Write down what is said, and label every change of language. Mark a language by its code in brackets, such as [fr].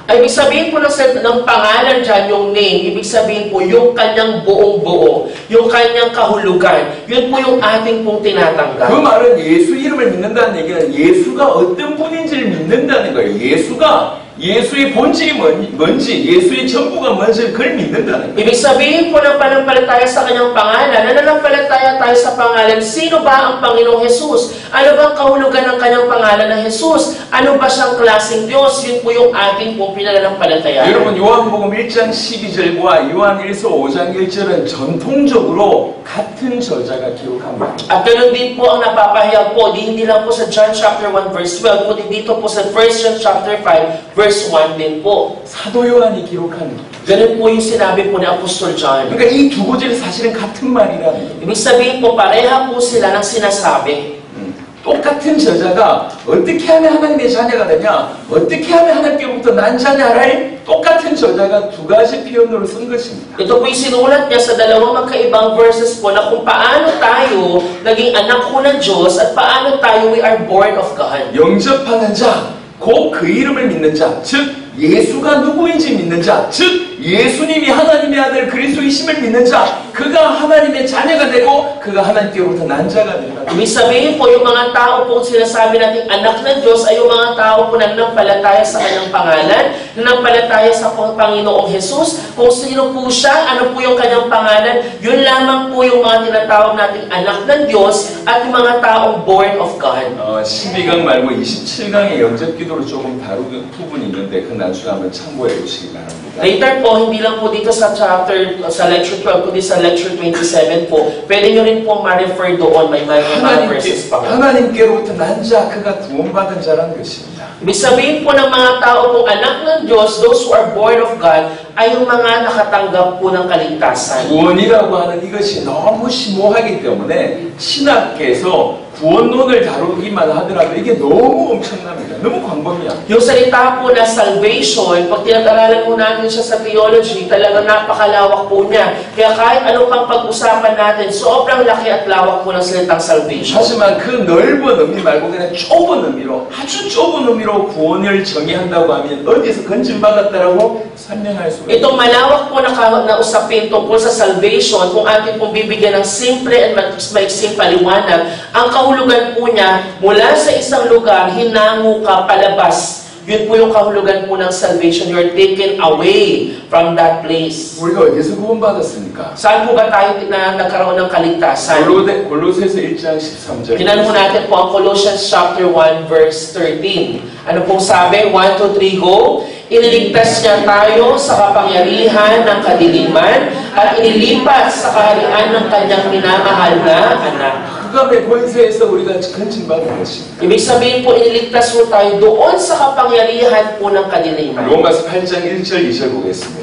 [tl] Ay, ibig sabihin po ng pangalan dyan, yung name, ibig sabihin po yung kanyang buong-buo, yung kanyang kahulugan, yun po yung ating pong [ko] 그 [tl] tinatanggap. [ko] 말은 예수 이름을 믿는다는 얘기는 예수가 어떤 분인지를 믿는다는 거예요. 예수의 본질이 뭔지, 예수의 전부가 뭔지 그걸 믿는다는 거예요. [tl] Ibig sabihin po ng panampalataya sa kanyang pangalan, nananampalataya tayo sa pangalan, sino ba ang Panginoong Jesus? Ano ba ang kahulugan ng kanyang pangalan na Jesus? Ano ba siyang klaseng Diyos? Yun po yung ating pong pinananampalataya. [ko] 여러분 요한복음 1장 12절과 요한 1서 5장 1절은 전통적으로 같은 저자가 기록합니다. [tl] At ganoon din po ang napapahayag po, hindi lang po sa John chapter 1 verse 12, kundi dito po sa 1 John chapter 5 verse 1 din po. [ko] 사도 요한이 기록하는 거예요. [tl] Ganun po yung sinabi po ni Apostol John. [ko] 그러니까 이 두 구절이 사실은 같은 말이라는 거예요. [tl] Ibig sabihin po, pareha po sila ng sinasabi. [ko] 똑같은 저자가 어떻게 하면 하나님의 자녀가 되냐, 어떻게 하면 하나님께로부터 난 자냐를 똑같은 저자가 두 가지 표현으로 쓴 것입니다. [tl] Ito po yung sinulat niya sa dalawang magkaibang verses po na kung paano tayo naging anak ko ng Diyos at paano tayo [en] we are born of God. [ko] 영접하는 자, 곧 그 이름을 믿는 자, 즉 예수가 누구인지 믿는 자, 즉 예수님이 하나님의 아들 그리스도이심을 믿는 자, 그가 하나님의 자녀가 되고 그가 하나님께로부터 난 자가 된다. [tl] Ibig sabihin po, yung mga tao po sinasabi nating anak ng Diyos ay yung mga tao po na nanampalataya sa kanyang pangalan, nanampalataya sa Panginoong Jesus. Kung sino po siya, ano po yung kanyang pangalan, yun lamang po yung mga tinatawag nating anak ng Diyos at yung mga taong [en] born of God. [ko] 12강 말고 27강의 영접 기도를 조금 다루는 부분이 있는데 그 나중에 한번 참고해 보시기 바랍니다. [tl] Later po, hindi lang po dito sa lecture 12, kundi sa lecture 27 po, pwede nyo rin po ma-refer doon, may mga verses pa. [ko] 하나님께로부터 난 자, 그가 구원받은 자라는 것입니다. [tl] Ibig sabihin po ng mga tao pong anak ng Diyos, [en] those who are born of God, [tl] ay yung mga nakatanggap po ng kaligtasan. [ko] 구원이라고 하는 이것이 너무 심오하기 때문에 신학계에서 구원론을 다루기만 하더라도 이게 너무 엄청납니다. 너무 광범위합니다. [tl] Yung salita po na salvation, pag tinag-aralan po natin siya sa theology, talagang napakalawak po niya. Kaya kahit ano pang pag-usapan natin, sobrang laki at lawak po ng salitang salvation. [ko] 하지만 그 넓은 의미 말고 그냥 좁은 의미로, 아주 좁은 의미로 구원을 정의한다고 하면 어디서 건진받았다라고 설명할 수가 있습니다. [tl] Itong malawak po na usapin tungkol sa salvation, kung atin pong bibigyan ng simple at maiksing paliwanag, ang kahulugan po niya, mula sa isang lugar, hinango ka palabas. Yun po yung kahulugan po ng salvation. [en] You're taken away from that place. [ko] 우리가 어디서 구원받았습니까? [tl] Saan po ba tayo nagkaroon ng kaligtasan? [ko] 골로새서 1장 13절. [tl] Tinan mo natin po ang Colossians chapter 1 verse 13. Ano pong sabi? 1, 2, 3, go! Iniligtas niya tayo sa kapangyarihan ng kadiliman at inilipat sa kaharian ng kanyang minamahal na anak. [ko] 흑암의 권세에서 우리가 건진받은 것입니다. [tl] Ibig sabihin po, iniligtas po tayo doon sa kapangyarihan po ng kadiliman. [ko] 로마서 8장 1절 2절 보겠습니다.